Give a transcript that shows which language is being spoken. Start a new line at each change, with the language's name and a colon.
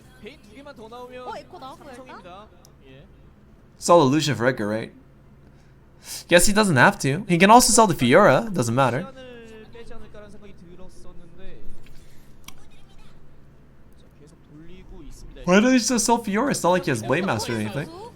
Korean: 베인 두 개만 더 나오면 확정입니다. 예.
English: Sell the Lucian for Edgar, right? Guess he doesn't have to. He can also sell the Fiora. Doesn't matter.
Korean: 빼지 않을까라는 생각이 들었었는데. 자, 계속 돌리고 있습니다.
English: Why don't you just sell Fiora? It's not like he has Blade Master or anything.